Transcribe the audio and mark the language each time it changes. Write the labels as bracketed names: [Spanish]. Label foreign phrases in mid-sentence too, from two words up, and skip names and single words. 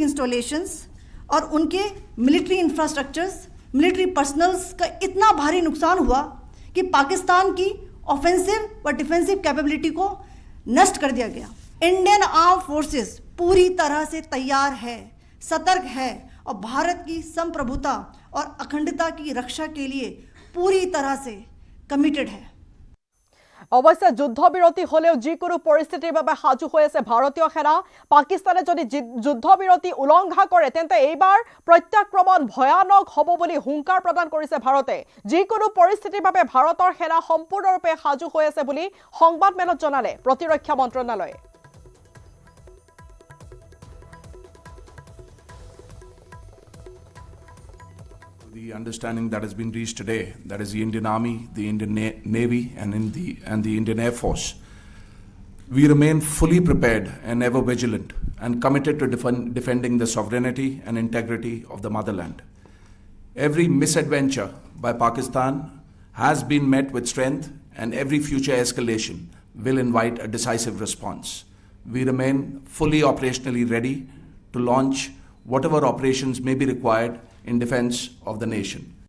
[Hindi] इंस्टॉलेशंस और उनके [English] military infrastructures military personnels [Hindi] का इतना भारी नुकसान हुआ कि पाकिस्तान की ऑफेंसिव व [English] defensive capability [Hindi] को नष्ट कर दिया गया [English] Indian arm forces [Hindi] पूरी तरह से तैयार है सतर्क है और भारत की संप्रभुता और अखंडता की रक्षा के लिए पूरी तरह से कमिटेड है [Assamese] অৱশ্যে যুদ্ধবিৰতি হলেও যিকোনো পৰিস্থিতিৰ বাবে সাজু হৈ আছে ভাৰতীয় সেনা পাকিস্তানে যদি যুদ্ধবিৰতি উলংঘা কৰে তেন্তে এইবাৰ প্ৰত্যাক্ৰমণ ভয়ানক হ'ব বুলি হুংকাৰ প্ৰদান কৰিছে ভাৰতে যিকোনো পৰিস্থিতিৰ বাবে ভাৰতৰ সেনা সম্পূৰ্ণৰূপে সাজু হৈ আছে বুলি সংবাদমেলত জনালে প্ৰতিৰক্ষা মন্ত্ৰালয়ে [English] The understanding that has been reached today, that is the Indian Army, the Indian Navy, and the Indian Air Force, we remain fully prepared and ever vigilant and committed to defending the sovereignty and integrity of the motherland. Every misadventure by Pakistan has been met with strength, and every future escalation will invite a decisive response. We remain fully operationally ready to launch whatever operations may be required in defense of the nation.